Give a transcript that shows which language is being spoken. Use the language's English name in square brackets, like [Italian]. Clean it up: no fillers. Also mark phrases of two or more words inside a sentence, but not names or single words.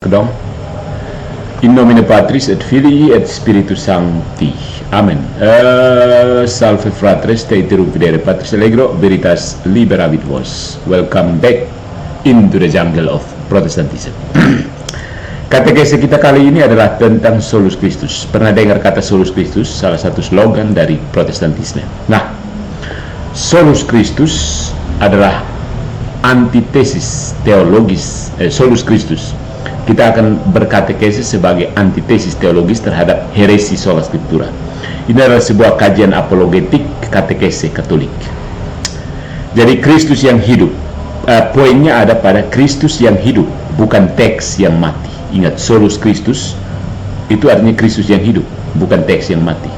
[Latin] Kedong. In nomine Patris et Filii et Spiritus Sancti. Amen. Salve fratres, te iterum videre Patris Allegro, veritas liberavit vos. [English] Welcome back into the jungle of Protestantism. [Indonesian] Katekese kita kali ini adalah tentang [Latin] Solus Christus. [Indonesian] Pernah dengar kata [Latin] Solus Christus? [Indonesian] Salah satu slogan dari Protestantisme. Nah, [Latin] Solus Christus [Indonesian] adalah antitesis teologis [Latin] Solus Christus. [Indonesian] Kita akan berkatekesis sebagai antitesis teologis terhadap heresi [Latin] sola scriptura. [Indonesian] Ini adalah sebuah kajian apologetik katekese Katolik. Jadi Kristus yang hidup, poinnya ada pada Kristus yang hidup, bukan teks yang mati. Ingat, [Latin] Solus Christus [Indonesian] itu artinya Kristus yang hidup, bukan teks yang mati.